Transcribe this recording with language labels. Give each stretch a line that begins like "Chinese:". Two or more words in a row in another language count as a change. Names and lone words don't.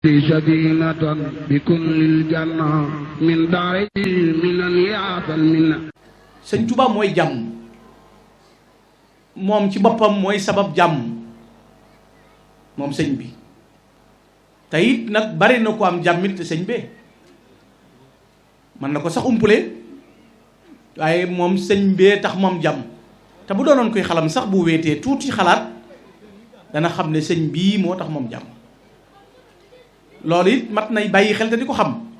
Arabic: في سكينة بكل الجنة من دار من يعطى المنة.
Wolof: sëñ Tuubaa mooy jàmm moom ci boppam mooy sabab jàmm moom sëñ bi te it nag bari na ko am jàmmit te sëñ bee mën na ko sax umpule waaye moom sëñ bee tax moom jàmm te bu doonoon koy xalam sax bu wéetee tuuti xalaat dana xam ne sëñ bii moo tax moom jàmm loolu it mat nay bàyyi xel te di ko xam